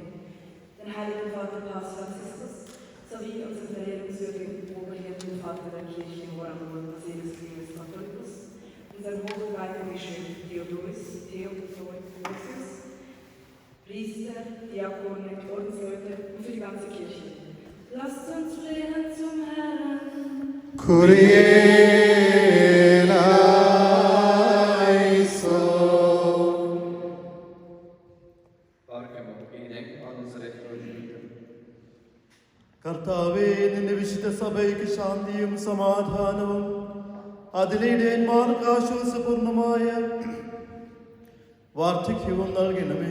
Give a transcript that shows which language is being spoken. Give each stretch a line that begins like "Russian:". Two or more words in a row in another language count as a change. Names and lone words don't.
German: Den heiligen Vater Papst Franziskus sowie unseren verehrungswürdigen Oberhirten und Vater der Kirche Johann Basilius Katholicus, unseren hochgeleiteten Bischof Theodorus, Priester, Diakone, Ordensleute und für die ganze Kirche. Lasst uns flehen zum Herrn.
Malayalam: കർത്താവേ, നിന്റെ വിശുദ്ധ സഭയ്ക്ക് ശാന്തിയും സമാധാനവും അതിലെ ഇടയന്മാർക്ക് ആശ്വാസപൂർണമായ വാർദ്ധക്യവും നൽകണമേ.